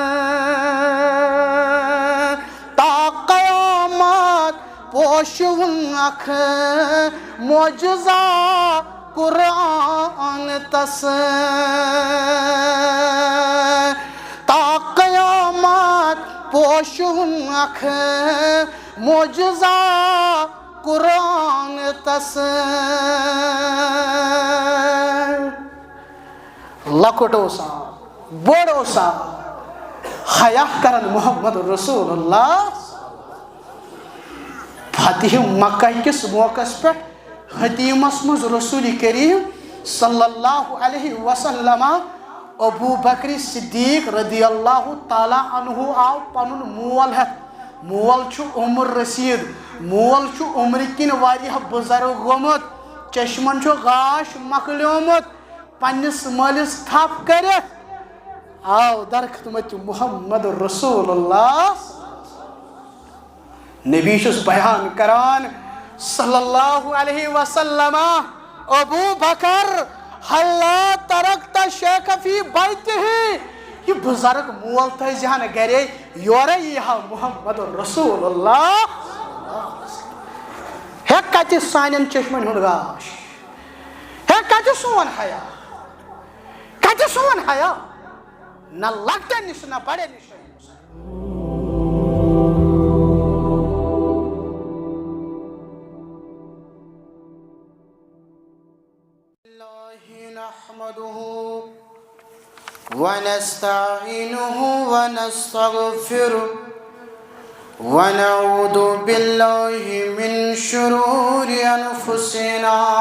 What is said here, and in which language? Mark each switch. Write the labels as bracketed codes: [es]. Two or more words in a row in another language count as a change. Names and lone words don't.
[ks] تا قیامت پوشون اکھ معجزہ قرآن تس، تا قیامت پوشون اکھ معجزہ قرآن تس، لکٹ اوسا بوڑ اوسا حیا کرن محمد رسول اللہ، فتح مکہ کس موقع پہ حتیمس مز رسول کریم [ar] صلی اللہ علیہ وسلم [ks] ابو بکر صدیق [ar] رضی اللہ تعالیٰ عنہ [ks] آو پنن مول ہے، مول چھو عمر رسید، مول چھو عمر کن واریہ بزرگ گومت، چشمن چھو غاش مکلیومت، پنس مالس تھپ کرت آو در خدمت محمد رسول اللہ، نبی چھس بیان کران [ar] صلی اللہ علیہ وسلم [ks] ابو بکر [ar] حلا ترکت شیخ فی بیتہ، [ks] یہ بزرگ مول تھزہن گرے یورے یہ محمد رسول اللہ، ہے کتہ سانن چشمن ہند گاش، ہے کتہ سون حیا، کتہ سون حیا، نہ لکٹے نش نہ بڑے نش، [ar] نحمده ونستعينه ونستغفره ونعوذ بالله من شرور أنفسنا